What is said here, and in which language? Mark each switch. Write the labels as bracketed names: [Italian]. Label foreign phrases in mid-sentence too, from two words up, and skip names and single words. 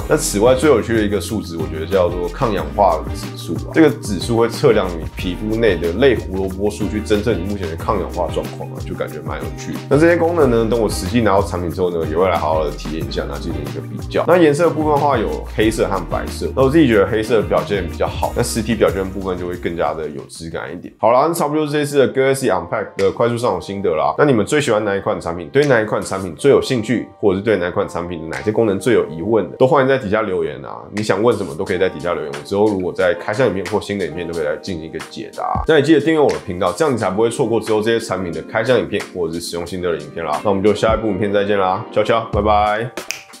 [Chinese] 那此外最有趣的一個數值，我覺得叫做抗氧化指數啊，這個指數會測量你皮膚內的類胡蘿蔔素，去偵測你目前的抗氧化狀況啊，就感覺蠻有趣的。那這些功能呢，等我實際拿到產品之後呢，也會來好好的體驗一下，那進行一個比較。那顏色的部分的話，有黑色和白色。那我自己覺得黑色的表現比較好，那實體表圈的部分就會更加的有質感一點。好啦，那差不多就是這次的 Galaxy Unpacked 的快速上手心得啦。那你們最喜歡哪一款產品？對哪一款產品最有興趣，或者是对哪一款產品的哪些功能最有疑問的，都歡迎在底下留言啊！你想問什麼都可以在底下留言，我之後如果在開箱影片或新的影片都可以來進行一個解答。那也記得訂閱我的頻道，這樣你才不會錯過之後這些產品的開箱影片或者是使用心得的影片啦。那我們就下一部影片再見啦，悄悄，拜拜。